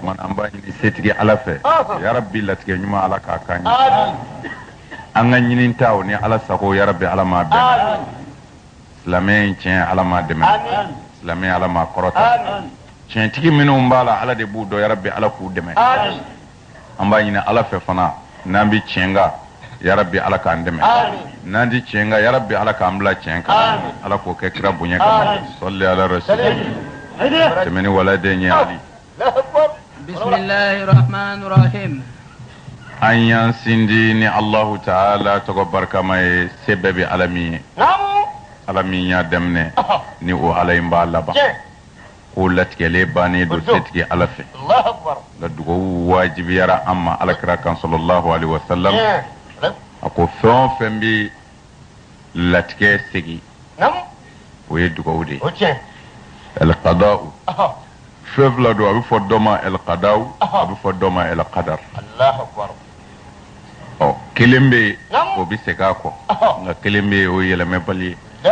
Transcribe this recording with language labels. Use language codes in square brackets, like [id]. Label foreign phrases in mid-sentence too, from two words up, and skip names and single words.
[bm] mana an b'a ɲini setigi ala fɛ yarabi latigɛ ɲuman ala k'a kan ye an ka ɲini taw ni ala sago yarabi ala ma bɛn silamɛ tiɲɛ ala ma dɛmɛ silamɛ ala ma kɔrɔta tiɲɛtigi minnu b'a la ala de b'u dɔn yarabi ala k'u dɛmɛ an b'a ɲini ala fɛ fana n'an bɛ tiɲɛ kan yarabi ala k'an dɛmɛ n'an di tiɲɛ kan yarabi ala k'an bila tiɲɛ kan ala k'o kɛ kira bonya kama [ar] صل على رسول [bm] tɛmɛni waladen ye ali [ar] بسم الله الرحمن الرحيم [bm] an y'an sindi ni [ar] الله تعالى [bm] tɔgɔ barikama ye se bɛɛ bɛ ala min ye ala min y'a daminɛ ni o ala in b'a laban k'o latigɛlen bannen don setigi ala fɛ nka dugawu wajibiyara an ma alakira kan [ar] صلى الله عليه وسلم [bm] a ko fɛn o fɛn bɛ latigɛ segi o ye dugawu de ye al-qada'u fɛn fila don a bɛ fɔ dɔ ma al-qada'u a bɛ fɔ dɔ ma al-qadar kelen bɛ o bɛ segin a kɔ nka kelen bɛ o yɛlɛmɛbali ye